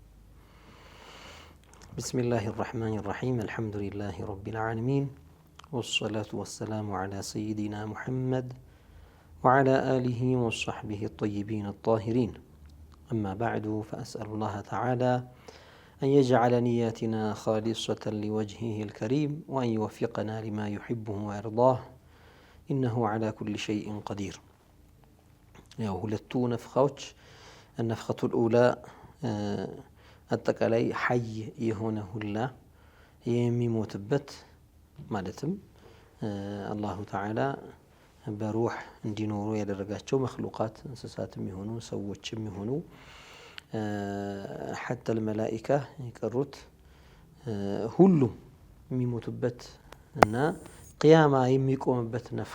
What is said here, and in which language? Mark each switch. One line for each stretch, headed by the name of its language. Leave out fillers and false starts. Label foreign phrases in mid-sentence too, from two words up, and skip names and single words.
Arabic: بسم الله الرحمن الرحيم الحمد لله رب العالمين والصلاة والسلام على سيدنا محمد وعلى آله وصحبه الطيبين الطاهرين. أما بعد فأسأل الله تعالى أن يجعل نياتنا خالصة لوجهه الكريم وأن يوفقنا لما يحبه ويرضاه إنه على كل شيء قدير.
Amharic: ያው ሁለቱ ነፍኻዎች
Arabic: النفخة الأولى
Amharic: አጠቃላይ ሐይ የሆነ ሁላ የሚሞትበት ማለትም
Arabic: الله تعالى
Amharic: በሩህ እንዲኖሩ ያደረጋቸው መክሉቃት እንስሳትም ይሆኑ ሰዎችም ይሆኑ ሐታ الملائكة የቀሩት ሁሉም የሚሞቱበት እና ቅያማ የሚቆምበት ነፍኻ